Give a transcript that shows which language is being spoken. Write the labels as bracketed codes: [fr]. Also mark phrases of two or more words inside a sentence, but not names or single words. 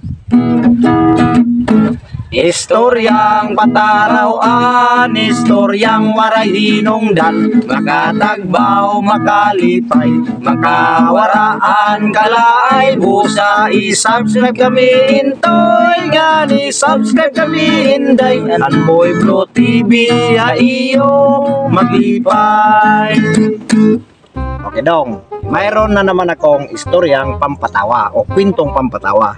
[war] Istoryang patarawan, istoryang waray hinungdan, makatagbaw, makalipay, makawaraan, kalaay, busa, i-subscribe kami, intoy, gani, subscribe kami, inday, Anboy Blue TV, iyo, maglipay. [tl] Okay dong, mayroon na naman akong istoryang pampatawa o kwentong pampatawa.